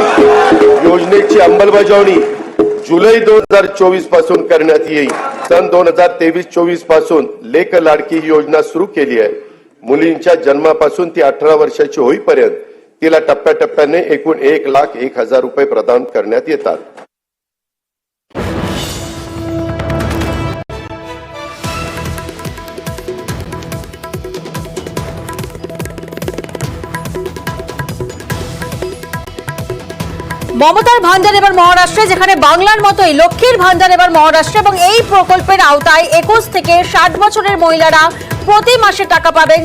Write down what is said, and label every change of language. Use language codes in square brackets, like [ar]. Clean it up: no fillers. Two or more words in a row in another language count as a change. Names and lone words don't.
[mr] योजनेची अंमलबजावणी जुलै 2024 पासून करण्यात येईल। सन 2023-24 पासून लेक लाडकी ही योजना सुरू केली आहे। मुलींच्या जन्मापासून ती 18 वर्षाची होईपर्यंत तिला टप्प्याटप्प्याने एकूण 1,01,000 रुपये प्रदान करण्यात येतात। [bn] মমতার ভান্ডার এবার মহারাষ্ট্রে, যেখানে বাংলার মতোই লক্ষ্মীর ভান্ডার এবার মহারাষ্ট্রে এবং এই প্রকল্পের আওতায় ২১ থেকে ৬০ বছরের মহিলারা প্রতি মাসে টাকা পাবেন।